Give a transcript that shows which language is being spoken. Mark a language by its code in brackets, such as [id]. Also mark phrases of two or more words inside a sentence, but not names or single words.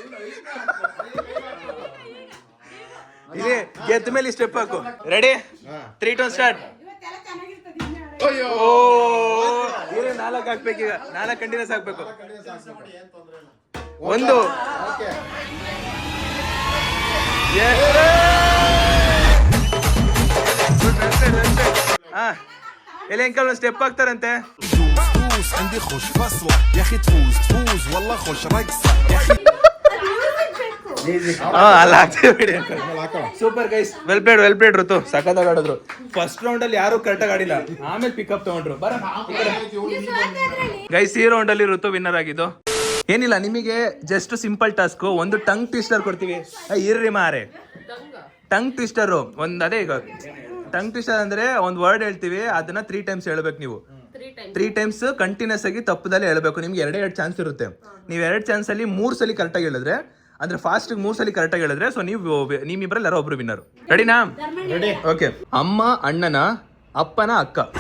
[kn] ಇಲ್ಲಿ ಗೆದ್ದ ಮೇಲೆ ಸ್ಟೆಪ್ ಹಾಕು ರೆಡಿ 3 2 ಸ್ಟಾರ್ಟ್ ಓ 4 ಹಾಕ್ಬೇಕೀಗ 4 ಕಂಟಿನ್ಯೂಸ್ ಹಾಕ್ಬೇಕು 1 ಎಲ್ಲಿ ಅಂಕಲ್ ಒಂದು ಸ್ಟೆಪ್ ಹಾಕ್ತಾರಂತೆ [ar] عندي خوش فصلة يا اخي تفوز تفوز والله خوش رقصة يا اخي [kn] ಅಲ್ಲ ಆಗ್ತೀವಿ [en] super guys well played [kn] ಋತು ಸಖತ್ತಾಗಿ ಆಡಿದ್ರು [en] first round [kn] ಅಲ್ಲಿ ಯಾರು ಕರೆಕ್ಟಾಗಿ ಆಡಿಲ್ಲ ಆಮೇಲೆ ಪಿಕಪ್ ತಗೊಂಡ್ರು ಬರ ಗೈಸ್ ಈ ರೌಂಡ್ ಅಲ್ಲಿ ಋತು ವಿನ್ನರ್ ಆಗಿದ್ದು ಏನಿಲ್ಲ ನಿಮಗೆ [en] just simple task [kn] ಒಂದು [en] tongue twister [kn] ಕೊಡ್ತೀವಿ ಇರ್ರಿ ಮಾರೆ [en] tongue twister [kn] ಒಂದ್ ಅದೇ ಈಗ [en] tongue twister [kn] ಅಂದ್ರೆ ಒಂದ್ ವರ್ಡ್ ಹೇಳ್ತೀವಿ ಅದನ್ನ 3 ಟೈಮ್ಸ್ ಹೇಳ್ಬೇಕು ನೀವು 3 ಟೈಮ್ಸ್ ಕಂಟಿನ್ಯೂಸ್ ಆಗಿ ತಪ್ಪದಲ್ಲಿ ಹೇಳ್ಬೇಕು ನಿಮ್ಗೆ 2 ಚಾನ್ಸ್ ಇರುತ್ತೆ ನೀವು 2 ಚಾನ್ಸ್ ಅಲ್ಲಿ 3 ಸಲ ಕರೆಕ್ಟಾಗಿ ಹೇಳಿದ್ರೆ ಅಂದ್ರೆ ಫಾಸ್ಟ್ 3 ಸಲ ಕರೆಕ್ಟಾಗಿ ಹೇಳಿದ್ರೆ ಸೊ ನಿಮ್ಮಿಬ್ಬರಲ್ಲಿ ಯಾರೋ ಒಬ್ರು ವಿನ್ನರ್ ರೆಡಿನಾ ಓಕೆ ಅಮ್ಮ ಅಣ್ಣನ ಅಪ್ಪನ ಅಕ್ಕ